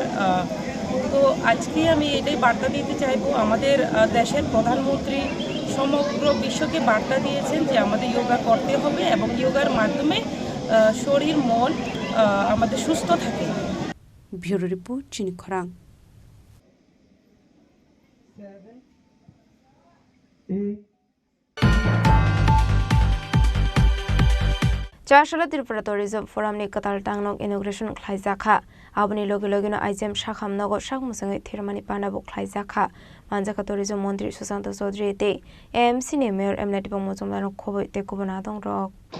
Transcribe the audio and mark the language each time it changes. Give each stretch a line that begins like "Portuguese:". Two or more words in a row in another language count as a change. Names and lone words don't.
Bangla: তো আজকে আমি এটাই বার্তা দিতে চাইবো, আমাদের দেশের প্রধানমন্ত্রী সমগ্র বিশ্বকে বার্তা দিয়েছেন যে আমাদের যোগা করতে হবে এবং যোগার মাধ্যমে শরীর মন আমাদের সুস্থ থাকে।
English: Bureau report চিনি খরাং।
Kok Borok: Chashla Tripura Tourism Forum ni Katal Tangnok Inauguration Klaijaka, Abni Logilogino Ijem Shakam Nogo Shakmusang Thirmani Panabo Klaijaka, Manjaka Tourism Montri Susanto Sodri Day, MC Mayor Emnatipo Mozumano Kobo Te Kubonadong Rock.